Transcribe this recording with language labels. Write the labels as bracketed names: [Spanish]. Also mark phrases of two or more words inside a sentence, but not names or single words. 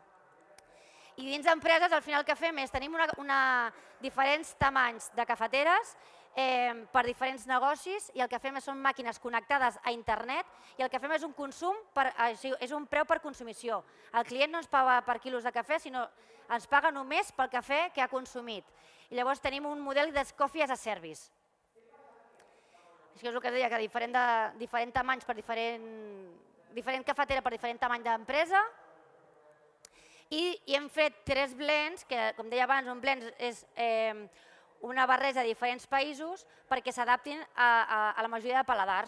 [Catalan] I dins d'empreses al final el que fem és tenim diferents tamanys de cafeteres per diferents negocis i el que fem són màquines connectades a internet i el que fem és un preu per consumició. El client no ens paga per quilos de cafè, sinó ens paga només pel cafè que ha consumit. I llavors tenim un model de [English] coffee as a service. [Catalan] És el que deia, que diferent tamanys per diferent cafetera per diferent tamany d'empresa. I hem fet 3 blends, que com deia abans, un blend és una barreja de diferents països perquè s'adaptin a la majoria de paladars.